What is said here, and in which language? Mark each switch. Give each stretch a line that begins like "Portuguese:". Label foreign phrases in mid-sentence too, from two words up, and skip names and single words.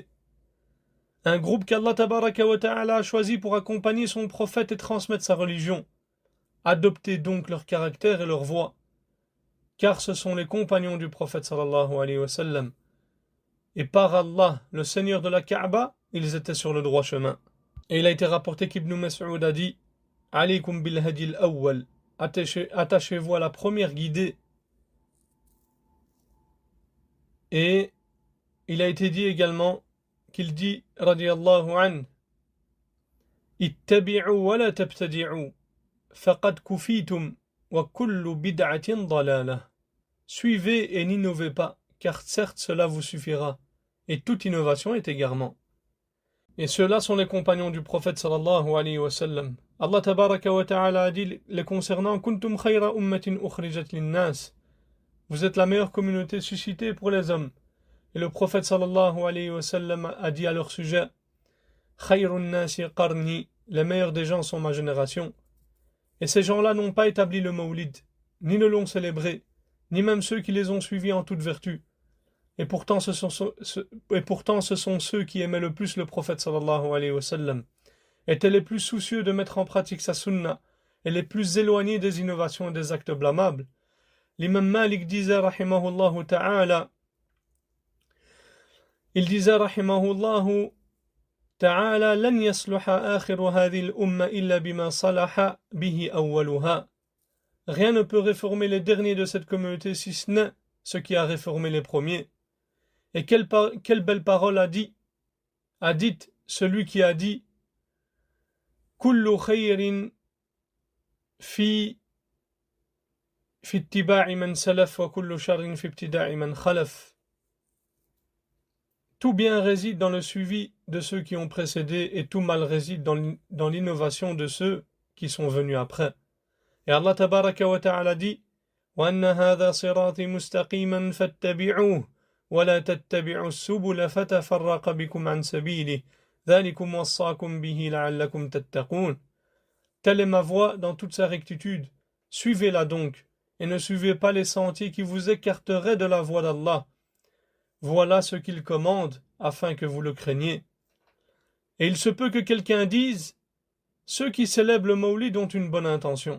French: Un groupe qu'
Arabic: الله تبارك وتعالى
French: a choisi pour accompagner son prophète et transmettre sa religion. Adoptez donc leur caractère et leur voix, car ce sont les compagnons du prophète
Arabic: صلى الله عليه وسلم.
French: Et par Allah, le Seigneur de la Kaaba, ils étaient sur le droit chemin. Et il a été rapporté qu'Ibn Mas'ud a dit «
Arabic: عليكم بالهدي الأول
French: » attachez-vous à la première guidée. Et il a été dit également qu'il dit
Arabic: رضي الله عن اتبعوا ولا تبتدعوا فقد كفيتم وكل بدعة ضلالة.
French: Suivez et n'innovez pas, car certes cela vous suffira, et toute innovation est égarement. Et ceux-là sont les compagnons du prophète
Arabic: صلى الله عليه وسلم. الله تبارك وتعالى
French: a dit les concernant
Arabic: كنتم خير أمة أخرجت للناس.
French: Vous êtes la meilleure communauté suscitée pour les hommes. Et le prophète
Arabic: صلى الله عليه وسلم
French: a dit à leur sujet
Arabic: خير الناس قرني,
French: les meilleurs des gens sont ma génération. Et ces gens-là n'ont pas établi le mawlid, ni ne l'ont célébré, ni même ceux qui les ont suivis en toute vertu. Et pourtant ce sont ceux qui aimaient le plus le prophète
Arabic: صلى الله عليه وسلم,
French: étaient les plus soucieux de mettre en pratique sa sunna, et les plus éloignés des innovations et des actes blâmables. L'imam Malik disait
Arabic: رحمه الله تعالى,
French: il disait
Arabic: رحمه الله تعالى لن يصلح آخر هذه الأمة إلا بما صلح به أولها.
French: Rien ne peut réformer les derniers de cette communauté si ce n'est ce qui a réformé les premiers. Et quelle belle parole a dit celui qui a dit
Arabic: كل خير في اتباع من سلف وكل شر في ابتداع من خلف.
French: Tout bien réside dans le suivi de ceux qui ont précédé et tout mal réside dans l'innovation de ceux qui sont venus après.
Arabic: Et الله تبارك وتعالى dit وأن هذا صراطي مستقيما فاتبعوه ولا تتبعوا السبل فتفرق بكم عن سبيله ذلكم وصاكم به لعلكم تتقون.
French: Telle est ma voie dans toute sa rectitude. Suivez-la donc et ne suivez pas les sentiers qui vous écarteraient de la voie d'Allah. Voilà ce qu'il commande, afin que vous le craigniez. Et il se peut que quelqu'un dise « Ceux qui célèbrent le Mawlid ont une bonne intention.